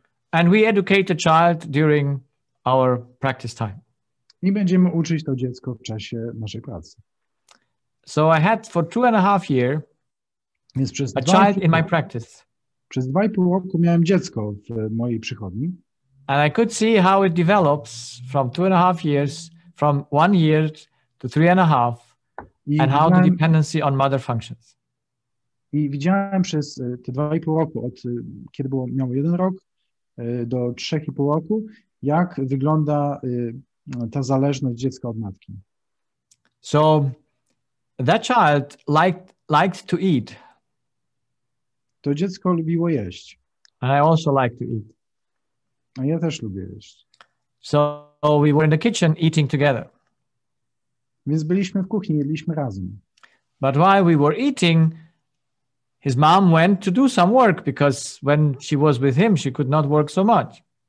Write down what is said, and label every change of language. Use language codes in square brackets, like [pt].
[en] And we educate the child during our practice time. [pl] I będziemy uczyć to dziecko w czasie naszej pracy. [en] So I had for 2.5 years [pl] Więc przez [en] a child in my practice. [pl] Przez 2,5 roku miałem dziecko w mojej przychodni. [en] And I could see how it develops from 2.5 years, from 1 year to 3.5, and how the dependency on mother functions. [pl] I widziałem przez te 2,5 roku, od kiedy miało 1 rok do 3,5 roku, jak wygląda ta zależność dziecka od matki. [en] So that child liked to eat. [pl] To dziecko lubiło jeść. [en] And I also like to eat. [pl] A ja też lubię jeść. [en] So we were in the kitchen eating together. [pl] Więc byliśmy w kuchni, jedliśmy razem. [en] But while we were eating, his mom went to do some work because when she was with him, she could not work so much.